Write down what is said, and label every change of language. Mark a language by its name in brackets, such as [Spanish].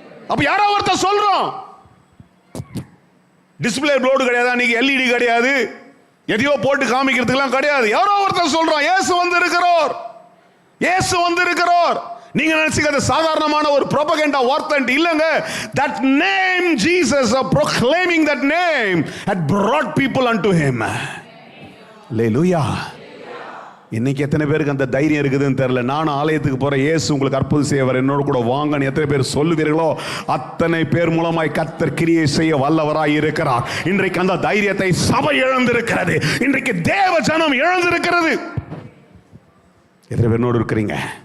[Tamil] அப்ப யாரோ ஒருத்த சொல்றோம். டிஸ்பிளே போர்டு கிடையாது, அன்னைக்கு எல்இடி கிடையாது, எதையோ போட்டு காமிக்கிறதுக்கெல்லாம் கிடையாது. யாரோ ஒருத்த சொல்றோம் இயேசு வந்து இருக்கிறார், இயேசு வந்து இருக்கிறார். நீங்க நினைச்சீங்க சாதாரணமான ஒரு ப்ரோபகண்டா வார்த்தை இல்லங்க. [English] that name Jesus, proclaiming that name had brought people unto him. Hallelujah. [Tamil] இன்னைக்கு எத்தனை பேருக்கு அந்த தைரியம் இருக்குதுன்னு தெரியல. நான் ஆலயத்துக்கு போற இயேசு உங்களுக்கு அற்புதம் செய்யவர், என்னோட கூட வாங்கன்னு எத்தனை பேர் சொல்லுவீர்களோ அத்தனை பேர் மூலமாய் கர்த்தர் கிரியை செய்ய வல்லவராய் இருக்கிறார். இன்றைக்கு அந்த தைரியத்தை சபை இழந்திருக்கிறது. இன்றைக்கு தேவ ஜனம் இழந்திருக்கிறது. எத்தனை பேர் என்னோடு இருக்கிறீங்க?